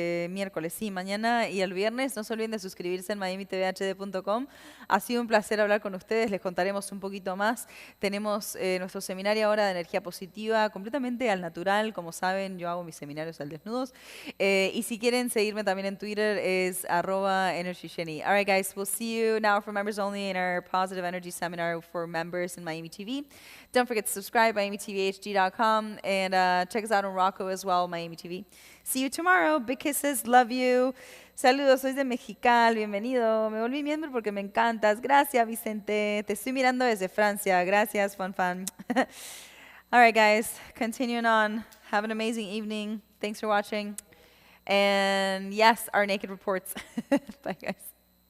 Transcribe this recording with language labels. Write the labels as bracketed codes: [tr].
[es] Miércoles, sí, mañana y el viernes. No se olviden de suscribirse en miamitvhd.com. Ha sido un placer hablar con ustedes, les contaremos un poquito más. Tenemos nuestro seminario ahora de energía positiva, completamente al natural. Como saben, yo hago mis seminarios al desnudos. Y si quieren seguirme también en Twitter, es @energyjenny. [en] All right, guys, we'll see you now for members only in our Positive Energy Seminar for members in Miami TV. Don't forget to subscribe, MiamiTVHD.com, and check us out on Rocco as well, Miami TV. See you tomorrow. Big kisses. Love you. [es] Saludos, soy de Mexicali. Bienvenido. Me volví miembro porque me encantas. Gracias, Vicente. Te estoy mirando desde Francia. Gracias, [en] fan. All right, guys. Continuing on. Have an amazing evening. Thanks for watching. And yes, our naked reports. Bye, guys.